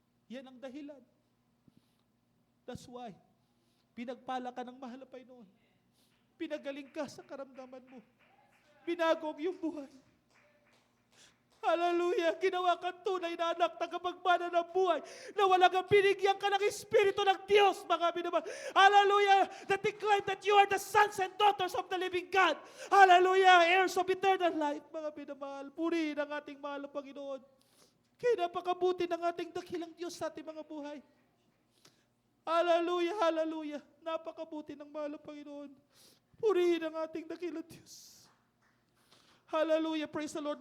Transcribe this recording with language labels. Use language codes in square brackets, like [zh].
[tl] Yan ang dahilan. [en] That's why, [tl] pinagpala ka ng mahal na Panginoon. Pinagaling ka sa karamdaman mo. Binago ang iyong buhay. Hallelujah! Ginawa kang tunay na anak na kapagmana ng buhay na wala kang binigyan ka ng Espiritu ng Diyos, mga minamahal. Hallelujah! [en] That declare that you are the sons and daughters of the living God. Hallelujah! Heirs of eternal life, [tl] mga minamahal. Purihin ang ating mahal na Panginoon. Kaya napakabuti ng ating dakilang Diyos sa ating mga buhay. Hallelujah, hallelujah. Napakabuti ng mahal na Panginoon. Purihin ang ating dakilang Diyos. Hallelujah, [en] praise the Lord.